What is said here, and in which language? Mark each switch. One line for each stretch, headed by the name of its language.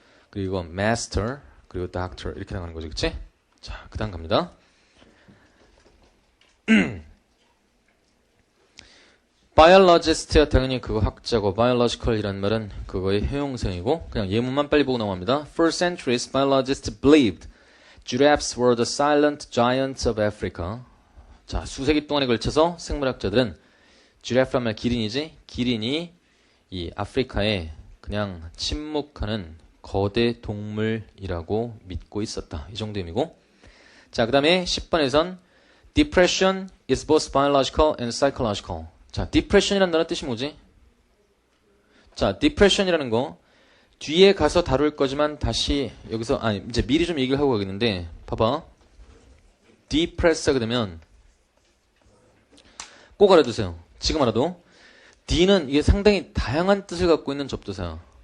Korean: 그리고 master, 그리고 doctor 이렇게 나가는 거죠. 그치? 자, 그 다음 갑니다. biologist야 당연히 그거 학자고 biological이라는 말은 그거의 효용성이고 그냥 예문만 빨리 보고 넘어갑니다.
English: For centuries, biologists believed giraffes were the silent giants of Africa.
Korean: 자, 수세기 동안에 걸쳐서 생물학자들은 giraffe란 말 기린이지? 기린이 이 아프리카에 그냥 침묵하는 거대 동물이라고 믿고 있었다. 이 정도 의미고. 자, 그 다음에 10번에선
English: Depression is both biological and psychological.
Korean: 자, depression이라는 단어 뜻이 뭐지? 자, depression이라는 거 뒤에 가서 다룰 거지만 다시 여기서 이제 미리 좀 얘기를 하고 가겠는데 봐봐. depress 하게 되면 꼭 알아두세요. 지금 알아도 D는 이게 상당히 다양한 뜻을 갖고 있는 접두사야.